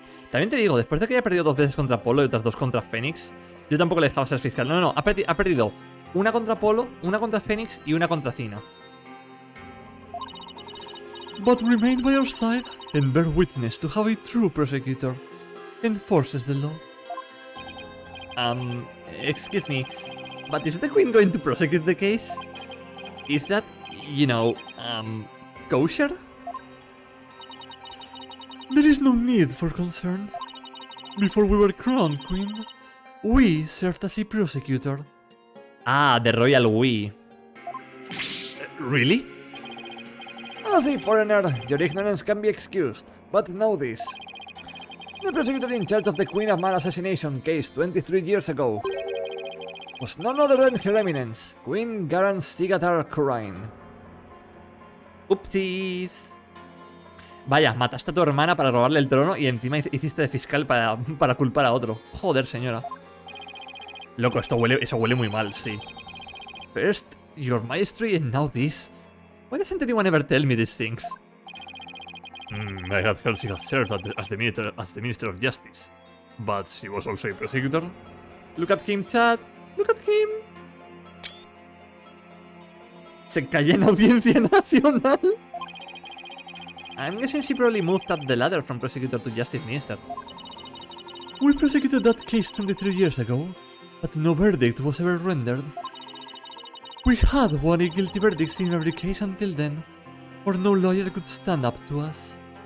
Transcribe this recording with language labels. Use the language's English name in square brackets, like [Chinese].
[Spanish] También te digo, después de que haya perdido 2 veces contra Polo y otras 2 contra Fénix, yo tampoco le dejaba ser fiscal. No, ha perdido una contra Polo, una contra Fénix y una contra Cina. [English] But remain by our side and bear witness to how a true prosecutor enforces the law. Excuse me, but is the queen going to prosecute the case? Is that, you know, kosher? There is no need for concern. Before we were crowned queen, we served as a prosecutor. Ah, the royal we. Really? As a foreigner, your ignorance can be excused, but know this. The prosecutor in charge of the Queen of Man assassination case 23 years ago was none other than Her Eminence, Queen Garan Sigatar Kurain. [Spanish] Upsis. Vaya, mataste a tu hermana para robarle el trono y encima hiciste de fiscal para culpar a otro. Joder, señora. Loco, eso huele muy mal, sí. [English] First, your mastery and now this. Why doesn't anyone ever tell me these things? I had heard she had served as the Minister of Justice, but she was also a prosecutor. Look at him, Chad. Look at him. [Spanish] Se calla en audiencia nacional. [English] I'm guessing she probably moved up the ladder from prosecutor to justice minister. We prosecuted that case 23 years ago, but no verdict was ever rendered. We had won a guilty verdict in every case until then, or no lawyer could stand up to us.